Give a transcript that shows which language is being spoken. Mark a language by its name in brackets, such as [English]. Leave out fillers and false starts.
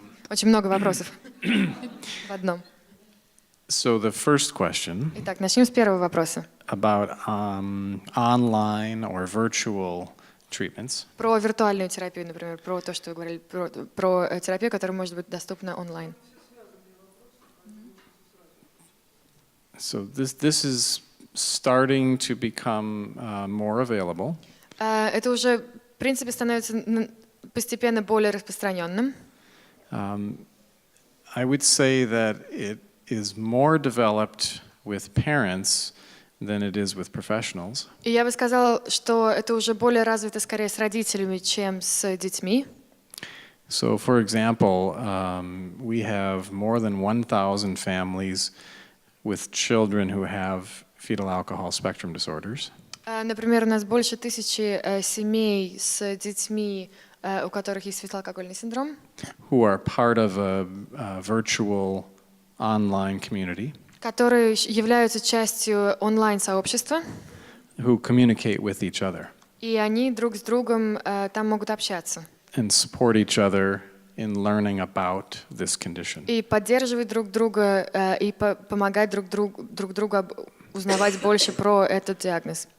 [Russian] Очень много вопросов в одном. [English] So the first question [Russian] Итак, начнем с первого вопроса. [English] about online or virtual treatments. [Russian] Про виртуальную терапию, например, про то, что вы говорили, про терапию, которая может быть доступна онлайн. [English] So this is starting to become more available. [Russian] Это уже, в принципе, становится постепенно более распространенным. [English] I would say that it is more developed with parents than it is with professionals. [Russian] И я бы сказала, что это уже более развито скорее с родителями, чем с детьми. [English] So, for example, we have more than 1,000 families with children who have fetal alcohol spectrum disorders. [Russian] Например, у нас больше 1000 семей с детьми, у которых есть фетоалкогольный синдром, [English] Who are part of a virtual online community. [Russian] Которые являются частью онлайн-сообщества. [English] Who communicate with each other. [Russian] И они друг с другом там могут общаться. [English] And support each other in learning about this condition. [Russian] И поддерживать друг друга, и помогать друг другу узнавать больше про этот диагноз.